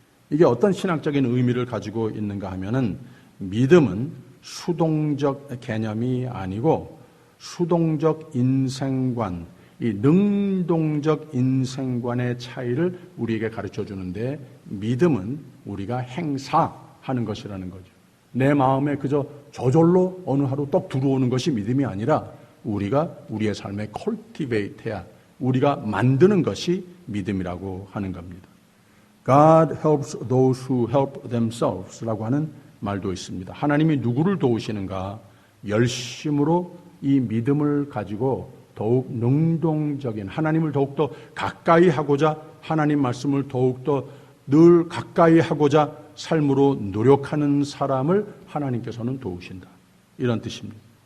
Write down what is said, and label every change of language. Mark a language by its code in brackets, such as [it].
[ko] 이게 어떤 신학적인 의미를 가지고 있는가 하면은, 믿음은 수동적 개념이 아니고 수동적 인생관, 이 능동적 인생관의 차이를 우리에게 가르쳐 주는데, 믿음은 우리가 행사하는 것이라는 거죠. 내 마음에 그저 저절로 어느 하루 떡 들어오는 것이 믿음이 아니라 우리가 우리의 삶에 컬티베이트해야, 우리가 만드는 것이 믿음이라고 하는 겁니다. [en] God helps those who help themselves [ko] 라고 하는 말도 있습니다. 하나님이 누구를 도우시는가? 열심으로 이 믿음을 가지고 더욱 능동적인, 하나님을 더욱더 가까이 하고자, 하나님 말씀을 더욱더 늘 가까이 하고자 삶으로 노력하는 사람을 하나님께서는 도우신다, 이런 뜻입니다.